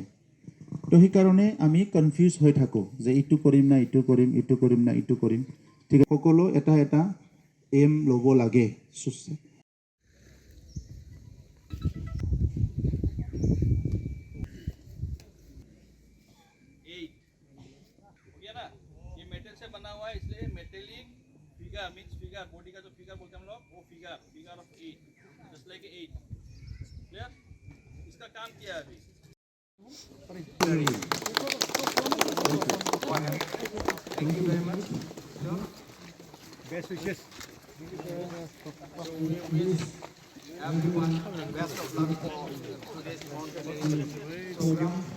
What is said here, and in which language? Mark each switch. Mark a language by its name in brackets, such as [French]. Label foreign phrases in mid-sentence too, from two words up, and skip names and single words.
[Assamese] তো সেইকাৰণে আমি কনফিউজ হৈ থাকোঁ যে ইটো কৰিম না ইটো কৰিম, ইটো কৰিম না ইটো কৰিম। ঠিক আছে, সকলো এটা এটা এম ল'ব লাগে। [Hindi] ये मेटल से बना हुआ है, इसलिए [English] metallic figure means figure, [Hindi] बॉडी का जो फिगर बोलते हैं हम लोग, वो [English] figure of 8, just like 8. [Hindi] क्लियर? इसका काम किया है अभी। [English] Thank you very much. Best wishes. Wish everyone best of luck for today's mountaineering program.